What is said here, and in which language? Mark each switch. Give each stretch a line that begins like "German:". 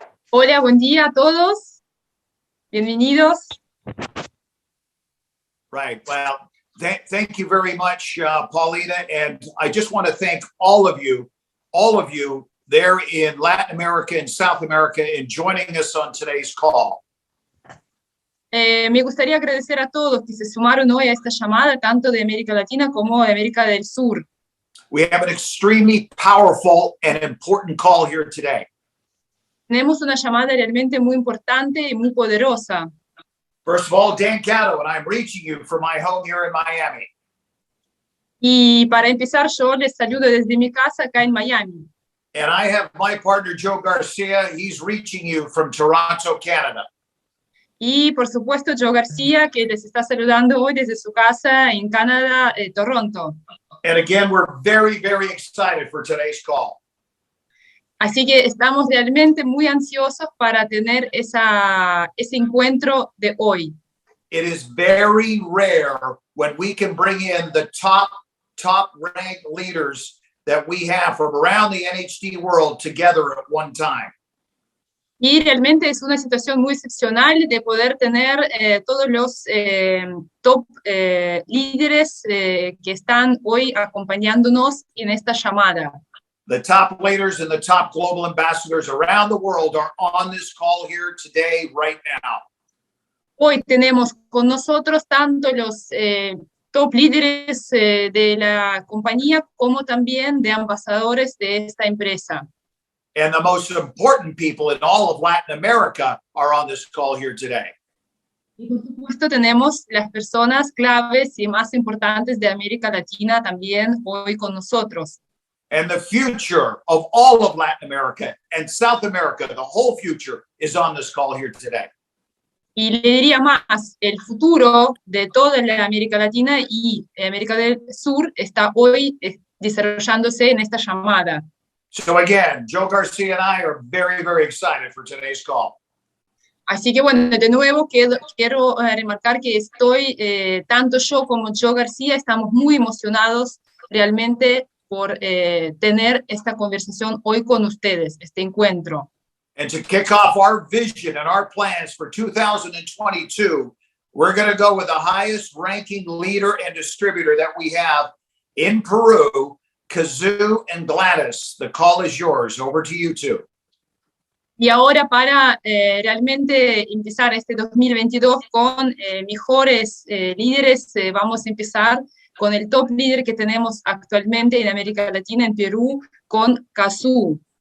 Spanish: Hola, buen día a todos. Bienvenidos.
English: Right. Well, thank you very much, Paulina. And I just want to thank all of you there in Latin America and South America in joining us on today's call.
Spanish: Me gustaría agradecer a todos que se sumaron hoy a esta llamada, tanto de América Latina como de América del Sur.
English: We have an extremely powerful and important call here today.
Spanish: Tenemos una llamada realmente muy importante y muy poderosa.
English: First of all, Dan Gatto, and I'm reaching you from my home here in Miami.
Spanish: Y para empezar, yo les saludo desde mi casa acá en Miami.
English: And I have my partner, Joe Garcia. He's reaching you from Toronto, Canada.
Spanish: Y por supuesto, Joe García, que les está saludando hoy desde su casa en Canadá, Toronto.
English: And again, we're very, very excited for today's call.
Spanish: Así que estamos realmente muy ansiosos para tener ese encuentro de hoy.
English: It is very rare when we can bring in the top ranked leaders that we have from around the NHT world together at one time.
Spanish: Y realmente es una situación muy excepcional de poder tener todos los top líderes que están hoy acompañándonos en esta llamada.
English: The top leaders and the top global ambassadors around the world are on this call here today, right now.
Spanish: Hoy tenemos con nosotros tanto los top líderes de la compañía como también de ambasadores de esta empresa.
English: And the most important people in all of Latin America are on this call here today.
Spanish: Y por supuesto tenemos las personas claves y más importantes de América Latina también hoy con nosotros.
English: And the future of all of Latin America and South America, the whole future, is on this call here today.
Spanish: Y le diría más, el futuro de toda la América Latina y América del Sur está hoy desarrollándose en esta llamada.
English: So again, Joe Garcia and I are very, very excited for today's call.
Spanish: Así que bueno, de nuevo quiero remarcar que tanto yo como Joe García estamos muy emocionados realmente por tener esta conversación hoy con ustedes, este encuentro.
English: And to kick off our vision and our plans for 2022, we're going to go with the highest ranking leader and distributor that we have in Peru, Kazoo and Gladys. The call is yours. Over to you two.
Spanish: Y ahora para realmente empezar este 2022 con mejores líderes, vamos a empezar con el top líder que tenemos actualmente en América Latina, en Perú, con Kazoo.